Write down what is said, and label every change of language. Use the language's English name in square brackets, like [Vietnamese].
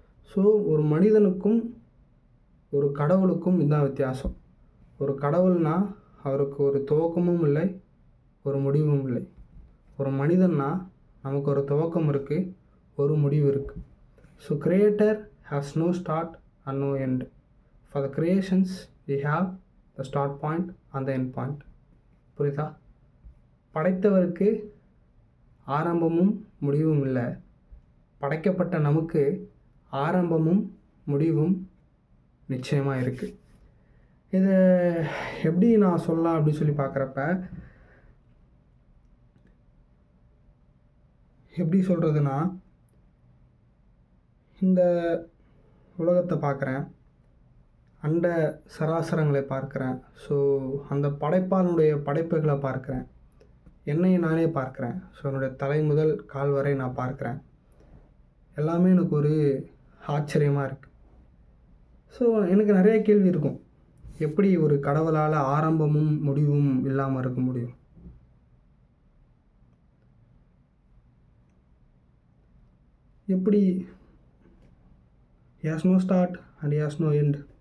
[Tamil] So ஒரு மனிதனுக்கும் ஒரு கடவுளுக்கும் இதுதான் வித்தியாசம். ஒரு கடவுள்னால் அவருக்கு ஒரு துவக்கமும் இல்லை, ஒரு முடிவும் இல்லை. ஒரு மனிதன்னா நமக்கு ஒரு துவக்கம் இருக்குது, ஒரு முடிவு இருக்குது. [English] So creator has no start and no end. For the creations we have the start point and the end point. [Tamil] புரியுதா? படைத்தவருக்கு ஆரம்பமும் முடிவும் இல்லை, படைக்கப்பட்ட நமக்கு ஆரம்பமும் முடிவும் நிச்சயமாக இருக்குது. இதை எப்படி நான் சொல்லலாம் அப்படின்னு சொல்லி பார்க்குறப்ப, எப்படி சொல்கிறதுனா, இந்த உலகத்தை பார்க்குறேன், அண்ட சராசரங்களை பார்க்குறேன். ஸோ அந்த படைப்பாளனுடைய படைப்புகளை பார்க்குறேன், என்னை நானே பார்க்குறேன். ஸோ என்னுடைய தலை முதல் கால் வரை நான் பார்க்குறேன். எல்லாமே எனக்கு ஒரு ஆச்சரியமாக இருக்குது. ஸோ எனக்கு நிறைய கேள்வி இருக்கும். எப்படி ஒரு கடவுளால் ஆரம்பமும் முடிவும் இல்லாமல் இருக்க முடியும்? எப்படி [English] he has no start and he has no end?